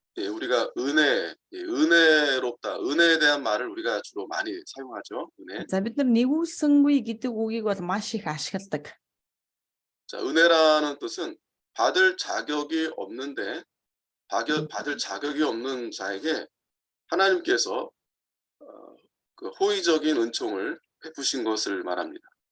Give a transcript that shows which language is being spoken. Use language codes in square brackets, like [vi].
[ko] 예, 우리가 은혜롭다, 은혜에 대한 말을 우리가 주로 많이 사용하죠. 은혜. [mn] За бид нар нэгүүлсэнгүй гэдэг үгийг бол маш их ашигладаг. [ko] 자, 은혜라는 뜻은 받을 자격이 없는데 받을 자격이 없는 자에게 하나님께서 그 호의적인 은총을 베푸신 것을 말합니다.